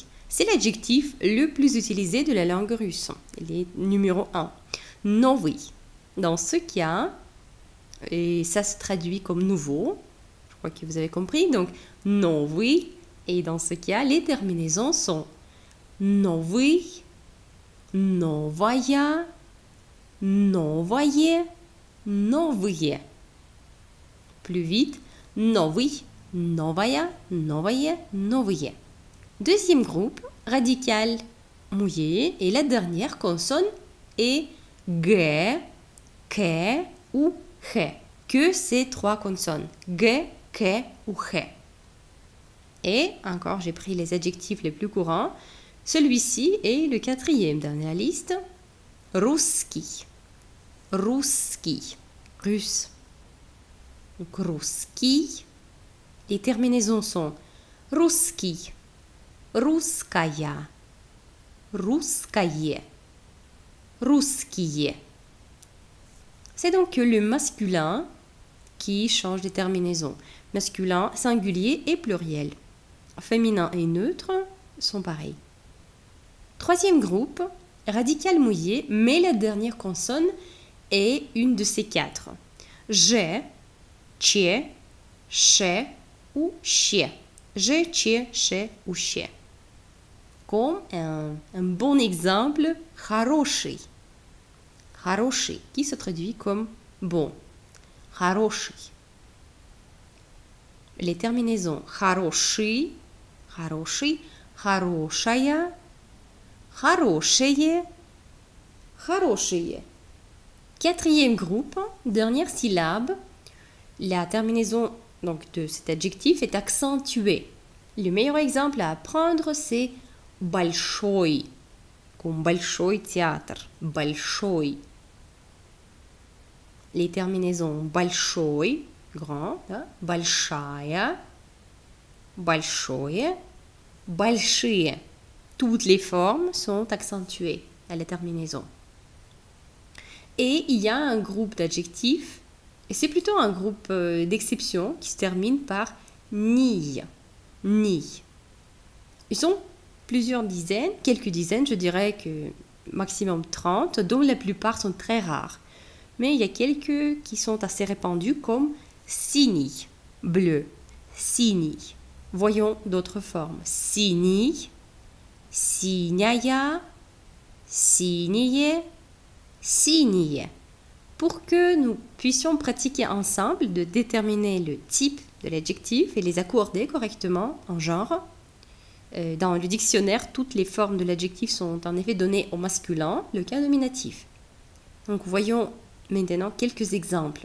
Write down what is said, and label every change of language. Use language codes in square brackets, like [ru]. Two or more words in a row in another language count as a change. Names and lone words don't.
[fr] C'est l'adjectif le plus utilisé de la langue russe. Il est numéro 1. Новый. Dans ce cas, et ça se traduit comme nouveau, je crois que vous avez compris, donc новый. Et dans ce cas, les terminaisons sont [ru] новый, новая, новое, новые. [fr] Plus vite, [ru] новый, новая, новое, новые. [fr] Deuxième groupe, radical mouillé, et la dernière consonne est g, k ou h. Que ces 3 consonnes, g, k ou h. Et encore, j'ai pris les adjectifs les plus courants. Celui-ci est le 4e dans la liste. [ru] Русский. Русский. [fr] Russe. Donc, русский. Les terminaisons sont [ru] русский, русская, русское, русские. [fr] C'est donc le masculin qui change de terminaison. Masculin, singulier et pluriel. Féminin et neutre sont pareils. Troisième groupe, radical mouillé, mais la dernière consonne est une de ces 4. J'ai, che, che ou che. J'ai, che, che ou che. Comme un bon exemple, [ru] хороший. Хороший, [fr] qui se traduit comme bon. [ru] Хороший. [fr] Les terminaisons [ru] хороший, хороший, хорошая, хорошее, хорошие. [fr] 4e groupe, dernière syllabe. La terminaison donc, de cet adjectif est accentuée. Le meilleur exemple à apprendre, c'est большой, comme [ru] большой театр, [fr] большой. Les terminaisons [ru] большой, grand, большая, большое, большие. [fr] Toutes les formes sont accentuées à la terminaison. Et il y a un groupe d'adjectifs, et c'est plutôt un groupe d'exception qui se termine par ni. Ni. Ils sont plusieurs dizaines, quelques dizaines, je dirais que maximum 30, dont la plupart sont très rares. Mais il y a quelques qui sont assez répandus comme синий, bleu, синий. Voyons d'autres formes. [ru] Синий, синяя, синие, синие. [fr] Pour que nous puissions pratiquer ensemble de déterminer le type de l'adjectif et les accorder correctement en genre, dans le dictionnaire, toutes les formes de l'adjectif sont en effet données au masculin, le cas nominatif. Donc voyons maintenant quelques exemples.